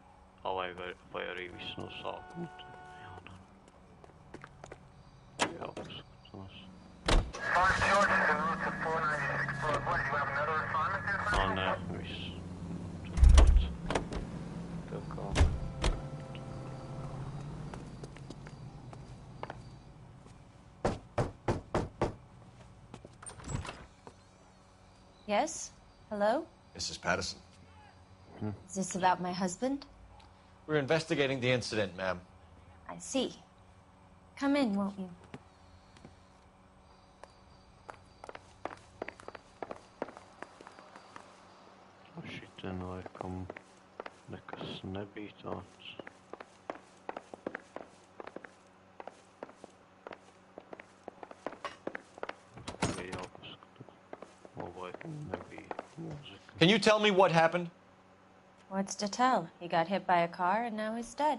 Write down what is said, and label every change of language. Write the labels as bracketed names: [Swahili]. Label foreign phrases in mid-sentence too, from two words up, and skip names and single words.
[Latvian] Vai arī viss no sākuma jādara. Jāpaskatās. Nē, viss. Tā kā. [English] Yes? Hello? Mrs. Patterson. Is this about my husband? We're investigating the incident, ma'am. I see. Come in, won't you? [Latvian] Šitien laikam nekas nebija tāds. [English] Can you tell me what happened? What's to tell? He got hit by a car and now he's dead.